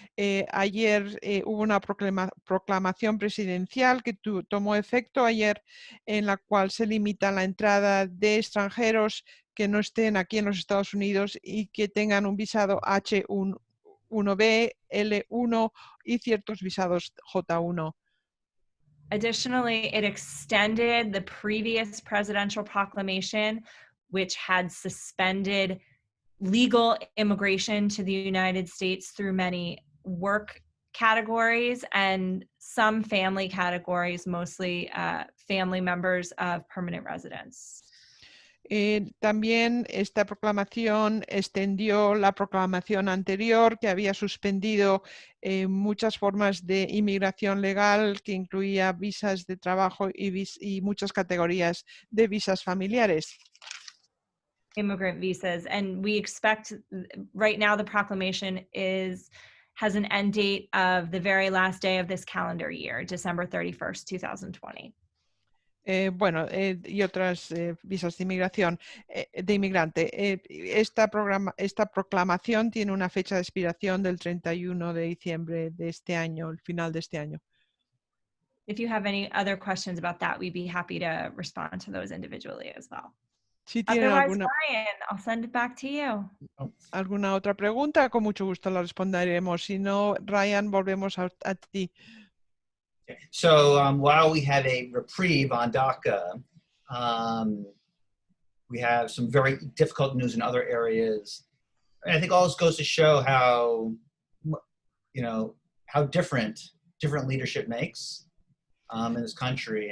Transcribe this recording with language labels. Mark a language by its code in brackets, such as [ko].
[es] Ayer hubo una proclamación presidencial que tomó efecto ayer, en la cual se limita la entrada de extranjeros que no estén aquí en los Estados Unidos y que tengan un visado H1B, L1 y ciertos visados J1. [en] Additionally, it extended the previous presidential proclamation, which had suspended legal immigration to the United States through many work categories and some family categories, mostly family members of permanent residents. [es] También esta proclamación extendió la proclamación anterior que había suspendido muchas formas de inmigración legal que incluía visas de trabajo y muchas categorías de visas familiares. [en] Immigrant visas, and we expect right now the proclamation has an end date of the very last day of this calendar year, December 31st, 2020. [es] Y otras visas de inmigración, de inmigrante. Esta proclamación tiene una fecha de expiración del 31 de diciembre de este año, el final de este año. [en] If you have any other questions about that, we'd be happy to respond to those individually as well. [es] Si tienen [en] Otherwise, [es] alguna, [en] Ryan, I'll send it back to you. [es] alguna otra pregunta, con mucho gusto la responderemos. Si no, Ryan, volvemos a ti. [en] Okay. So while we have a reprieve on DACA, we have some very difficult news in other areas. And I think all this goes to show how, how different leadership makes in this country.